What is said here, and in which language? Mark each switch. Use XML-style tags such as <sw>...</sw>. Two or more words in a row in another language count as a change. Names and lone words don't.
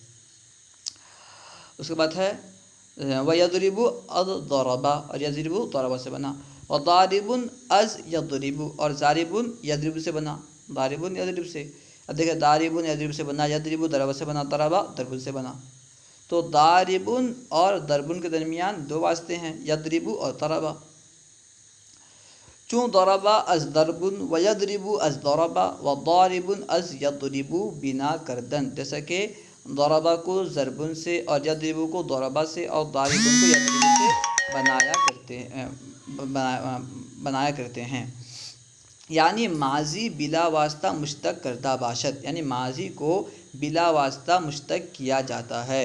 <ur>اس کے بعد ہے</ur> <ar>وَيَضْرِبُ الضَّرَبَ،</ar> <ur>اور یضرب ضربا سے بنا۔ وَضَارِبٌ از یضرب، اور ضارب یضرب سے بنا، ضارب یضرب سے۔ اب دیکھیں ضارب یضرب سے بنا، یضرب ضربا سے بنا، ضربا ضرب سے بنا۔ تو ضارب اور ضرب کے درمیان 2 واسطے ہیں، یضرب اور ضربا۔</ur> <fa>چون ضربا از ضرب و یضرب از ضربا و ضارب از یضرب بنا کردن،</fa> <ur>جیسا کہ ضربا کو ضربن سے اور یضرب کو ضربا سے اور ضارب کو یضرب سے بنایا کرتے ہیں۔</ur> <fa>یعنی ماضی بلا واسطہ مشتق کردہ باشد،</fa> <ur>یعنی ماضی کو بلا واسطہ مشتق کیا جاتا ہے۔</ur>